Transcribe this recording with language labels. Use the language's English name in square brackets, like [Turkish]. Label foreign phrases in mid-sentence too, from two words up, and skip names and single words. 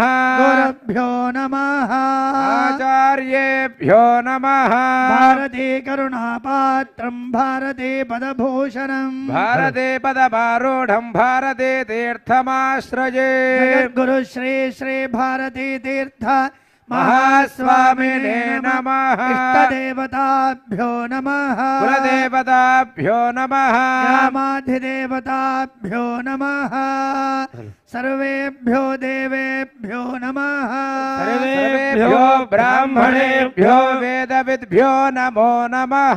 [Sanskrit] గురుభ్యో నమః. ఆచార్యేభ్యో నమః. భారతే కరుణాపాత్రం భారతే పదభూషణం. భారతే పదమారూఢం భారతే తీర్థమాశ్రయే. గురు శ్రీ శ్రీ భారతీ తీర్థ महास्वामिने नमः इष्टदेवताभ्यो नमः कुलदेवताभ्यो नमः ग्रामाधिदेवताभ्यो नमः सर्वेभ्यो देवेभ्यो नमः सर्वेभ्यो ब्राह्मणेभ्यो वेदविद्भ्यो नमो नमः